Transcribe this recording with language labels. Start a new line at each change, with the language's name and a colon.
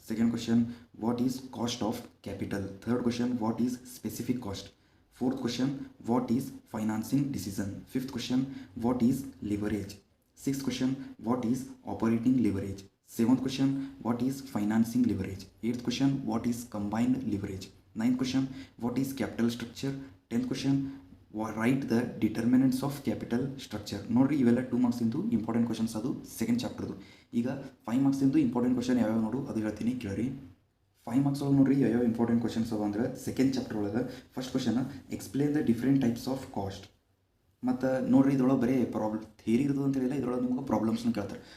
English: Second question, what is cost of capital. Third question, what is specific cost. Fourth question, what is financing decision. Fifth question, what is leverage. Sixth question, what is operating leverage. Seventh question, what is financing leverage. Eighth question, what is combined leverage. 9th question, what is capital structure. 10th question, write the determinants of capital structure.
Kannada: ನೋಡಿರಿ, ಇವೆಲ್ಲ 2 ಮಾರ್ಕ್ಸಿಂದು important questions ಅದು second ಚಾಪ್ಟರ್ದು. ಈಗ 5 ಮಾರ್ಕ್ಸಿಂದು important question ಯಾವ್ಯಾವ ನೋಡು ಅದು ಹೇಳ್ತೀನಿ ಕೇಳ್ರಿ. 5 marks ಒಳಗೆ ನೋಡಿರಿ ಯಾವ್ಯಾವ ಇಂಪಾರ್ಟೆಂಟ್ ಕ್ವಶನ್ಸ್ ಅವ ಅಂದ್ರೆ ಸೆಕೆಂಡ್ ಚಾಪ್ಟರ್ ಒಳಗೆ
English: First question, explain the different types of cost.
Kannada: ಮತ್ತು ನೋಡಿರಿ, ಇದ್ರೊಳಗೆ ಬರೀ ಥಿಯರಿ ಇರ್ತದೆ ಅಂತ ಹೇಳಿಲ್ಲ, ಇದ್ರೊಳಗೆ ನಿಮ್ಗೆ ಪ್ರಾಬ್ಲಮ್ಸ್ನ ಕೇಳ್ತಾರೆ.